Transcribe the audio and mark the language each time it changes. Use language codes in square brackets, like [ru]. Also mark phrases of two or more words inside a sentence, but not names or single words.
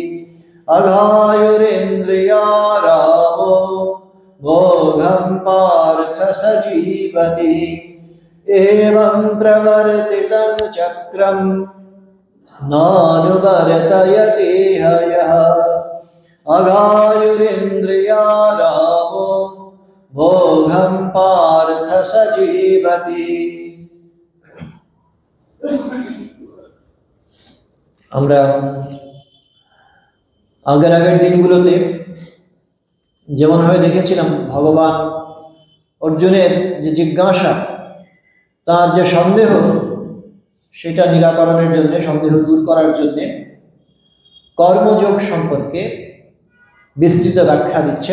[sa] अघायुरिन्द्रियारामो भोगं पार्थ स जीवति एवं प्रवर्तितं चक्रं नानुवर्तयति हयः अघायुरिन्द्रियारामो भोगं पार्थ स जीवति। [bn] আমরা আগের দিনগুলোতে যেমনভাবে দেখেছিলাম ভগবান অর্জুনের যে জিজ্ঞাসা, তার যে সন্দেহ, সেটা নিরাকরণের জন্য, সন্দেহ দূর করার জন্য কর্মযোগ সম্পর্কে বিস্তৃত ব্যাখ্যা দিচ্ছেন।